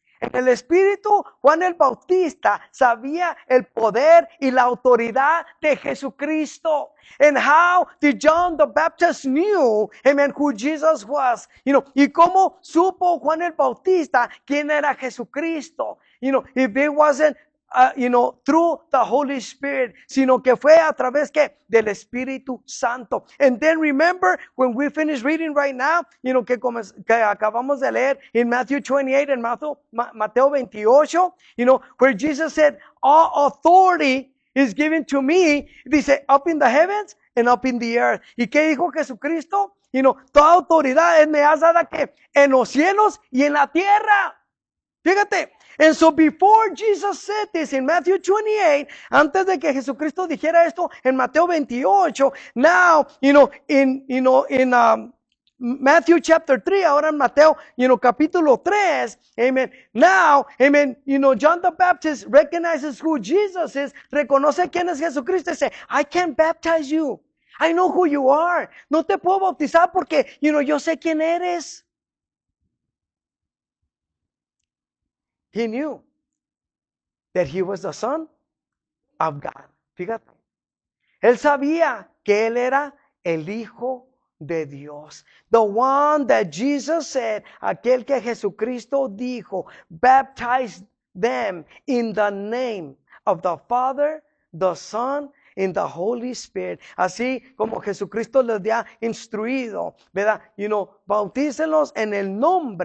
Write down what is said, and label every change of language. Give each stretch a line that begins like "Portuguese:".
Spanish: En el Espíritu, Juan el Bautista sabía el poder y la autoridad de Jesucristo.
English: And how did John the Baptist knew, amen, who Jesus was?
Spanish: You know, y cómo supo Juan el Bautista quién era Jesucristo.
English: You know, if it wasn't, you know, through the Holy Spirit,
Spanish: sino que fue a través que del Espíritu Santo.
English: And then remember, when we finish reading right now, you know,
Spanish: que acabamos de leer
English: in Matthew 28 and Mateo 28, you know, where Jesus said, all authority is given to me,
Spanish: dice,
English: up in the heavens and up in the earth.
Spanish: ¿Y qué dijo Jesucristo? You know, toda autoridad me has dada que en los cielos y en la tierra. Fíjate.
English: And so before Jesus said this in Matthew 28,
Spanish: antes de que Jesucristo dijera esto en Mateo 28,
English: now, in Matthew chapter 3,
Spanish: ahora en Mateo, capítulo 3, amen.
English: Now, amen, John the Baptist recognizes who Jesus is,
Spanish: reconoce quién es Jesucristo y dice,
English: I can't baptize you. I know who you are.
Spanish: No te puedo bautizar porque, yo sé quién eres.
English: He knew that he was the Son of God.
Spanish: Fíjate. Él sabía que él era el Hijo de Dios.
English: The one that Jesus said,
Spanish: aquel que Jesucristo dijo,
English: baptize them in the name of the Father, the Son, and the Holy Spirit.
Spanish: Así como Jesucristo les ha instruido, ¿verdad? Bautícenlos en el nombre